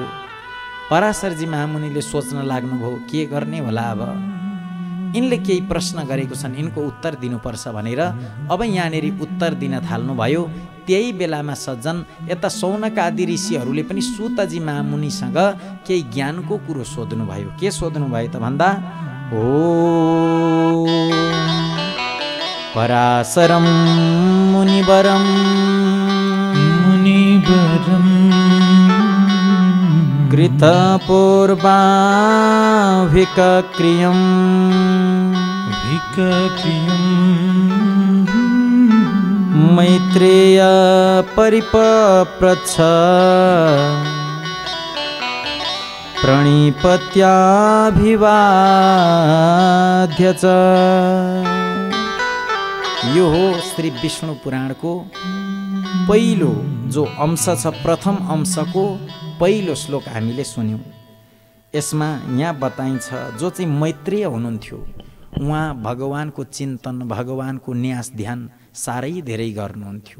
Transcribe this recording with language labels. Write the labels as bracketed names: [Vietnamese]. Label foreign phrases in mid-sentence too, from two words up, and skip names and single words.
[Nepali] पराशरजी महामुनिले सोच्न लाग्नुभयो के गर्ने होला, अब यिनले केही प्रश्न गरेको छन्, यिनको उत्तर दिनुपर्छ भनेर अब यहाँनिर उत्तर दिन थाल्नुभयो। त्यही बेलामा सज्जन यता शौनक आदि ऋषिहरूले पनि सुतजी महामुनिसँग केही ज्ञानको कुरो सोध्नुभयो। के सोध्नुभयो त भन्दा, [Sanskrit] ओ पराशरम मुनिवरम कृतपूर्वाभिक्रियं मैत्रेय परिपप्रच्छ प्रणिपत्याभिवाद्य च। [Nepali] यो हो श्री विष्णु पुराणको पहिलो जो अंश छ, प्रथम अंशको पहिलो श्लोक हामीले सुन्यौँ। यसमा यहाँ बताइन्छ जो चाहिँ मैत्रेय हुनुहुन्थ्यो उहाँ भगवानको चिन्तन, भगवानको न्यास ध्यान साह्रै धेरै गर्नुहुन्थ्यो।